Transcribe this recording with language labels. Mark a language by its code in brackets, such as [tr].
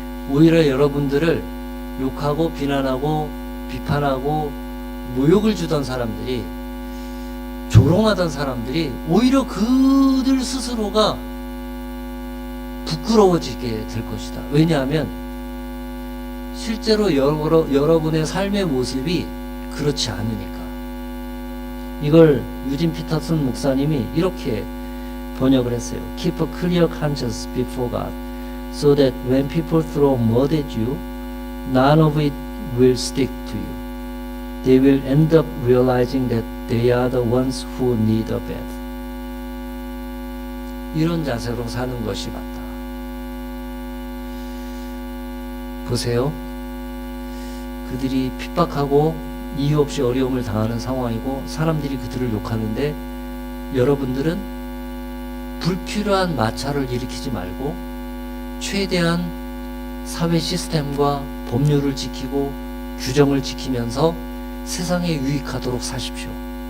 [ko] 오히려 여러분들을 욕하고 비난하고 비판하고 모욕을 주던 사람들이, 조롱하던 사람들이 오히려 그들 스스로가 부끄러워지게 될 것이다. 왜냐하면 실제로 여러분의 삶의 모습이 그렇지 않으니까. 이걸 유진 피터슨 목사님이 이렇게 번역을 했어요. [en] Keep a clear conscience before God, so that when people throw mud at you, none of it will stick to you. They will end up realizing that they are the ones who need a bath. [ko] 이런 자세로 사는 것이 맞다. 보세요. 그들이 핍박하고 이유 없이 어려움을 당하는 상황이고 사람들이 그들을 욕하는데 여러분들은 불필요한 마찰을 일으키지 말고 최대한 사회 시스템과 법률을 지키고 규정을 지키면서 세상에 유익하도록 사십시오.